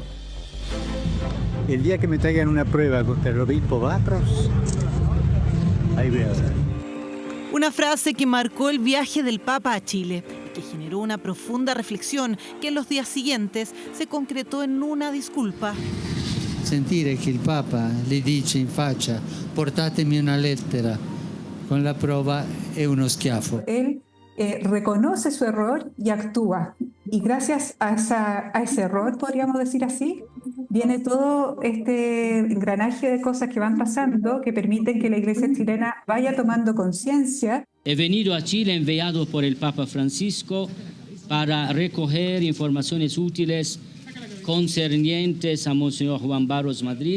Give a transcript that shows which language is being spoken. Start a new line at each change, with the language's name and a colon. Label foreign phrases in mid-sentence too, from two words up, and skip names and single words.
Spanish: El día que me traigan una prueba contra el obispo Barros, ahí veo. Una frase que marcó el viaje del Papa a Chile y que generó una profunda reflexión que en los días siguientes se concretó en una disculpa.
Italian: Sentire che il Papa le dice in faccia portatemi una lettera con la prova è uno schiaffo.
Spanish: Él reconoce su error y actúa. Y gracias a ese error, podríamos decir así, viene todo este engranaje de cosas que van pasando que permiten que la Iglesia chilena vaya tomando conciencia. He venido a Chile enviado por el Papa Francisco para recoger informaciones útiles concernientes a Monseñor Juan Barros Madrid.